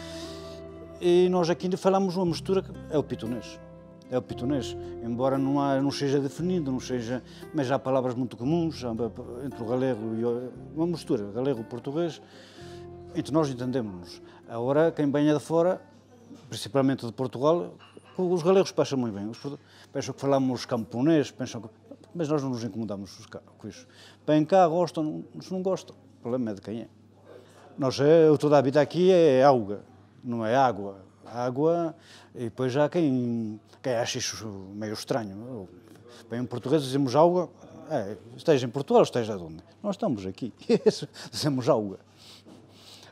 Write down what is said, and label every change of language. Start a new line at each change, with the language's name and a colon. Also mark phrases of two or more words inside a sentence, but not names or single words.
Portuguese: E nós aqui falamos unha mistura que é o pitonés. É o pitonés, embora non seja definido, non seja, mas há palavras muito comuns entre o galego e uma mistura, galego-portugués, entre nós entendemos-nos. Agora, quem venha de fora, principalmente de Portugal, os galegos pensam muito bem, pensam que falamos camponês, pensam que... Mas nós non nos incomodamos com isso. Vêm cá, gostam, se não gostam, o problema é de quem é. Toda a vida aqui é auga, não é água. Água, e depois há quem acha isso meio estranho. Bem, em português dizemos auga, esteja em Portugal ou esteja de onde? Nós estamos aqui, dizemos auga.